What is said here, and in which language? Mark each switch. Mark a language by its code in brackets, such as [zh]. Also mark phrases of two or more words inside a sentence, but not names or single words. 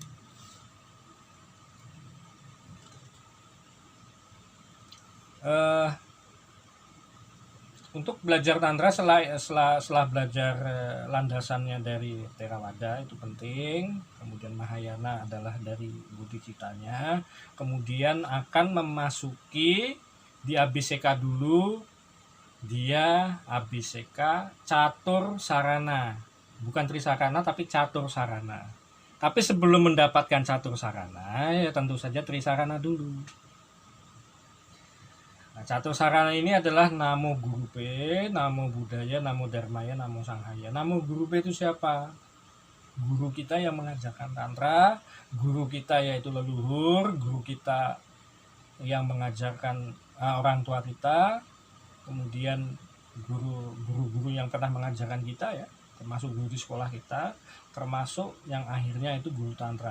[id] Untuk belajar tantra setelah belajar landasannya dari Theravada itu penting, kemudian Mahayana adalah dari bodhicittanya, kemudian akan memasuki di Abhiseka dulu, dia Abhiseka Catur Sarana, bukan Trisarana tapi Catur Sarana. Tapi sebelum mendapatkan Catur Sarana ya tentu saja Trisarana dulu. Nah, Catur Sarana ini adalah [sa] Namo Gurupe, Namo Buddhaya, Namo Dharmaya, Namo Sanghaya. Namo Gurupe [id] itu siapa? Guru kita yang mengajarkan tantra, guru kita yaitu leluhur, guru kita yang mengajarkan orang tua kita, kemudian guru-guru yang pernah mengajarkan kita ya, termasuk guru di sekolah kita, termasuk yang akhirnya itu guru tantra.